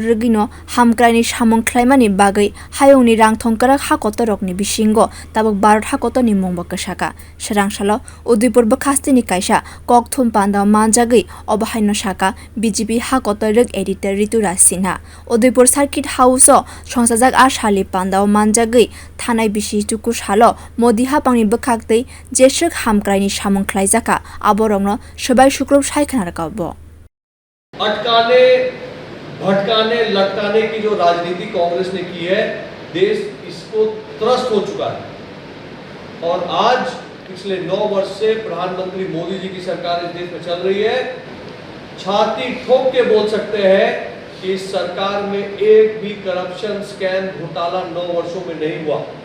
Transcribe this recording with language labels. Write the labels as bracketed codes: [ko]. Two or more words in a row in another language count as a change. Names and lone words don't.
[trp] रगिनो हामक्राइनि सामं ख्लाइमानि बागै हायौनि रां थंकराक हा कतरकनि बिसिंगो ताबक भारत हा कतनि मुंबा कसाका सरांसालो उदयपुर बखास्तिनि काइसा ककथुम पान्दाव मानजागै अबहायनो साका बीजेपी हा कतरक एडिटर ऋतुराज सिन्हा उदयपुर सार्किट हाउसो संसाजाक आशाली पान्दाव मानजागै थानाय बिसि चुकु सालो मोदी हापांनि बखाक्तै जेसक हामक्राइनि सामं ख्लाइजाका आबरंनो सबाय शुक्रब सायखनारकाबो [hi] अटकाने भटकाने लटकाने की जो राजनीति कांग्रेस ने की है, देश इसको त्रस्त हो चुका है और आज पिछले 9 वर्ष से प्रधानमंत्री मोदी जी की सरकार इस देश में चल रही है। छाती ठोक के बोल सकते हैं कि इस सरकार में एक भी [en] corruption scam [hi] घोटाला 9 वर्षों में नहीं हुआ।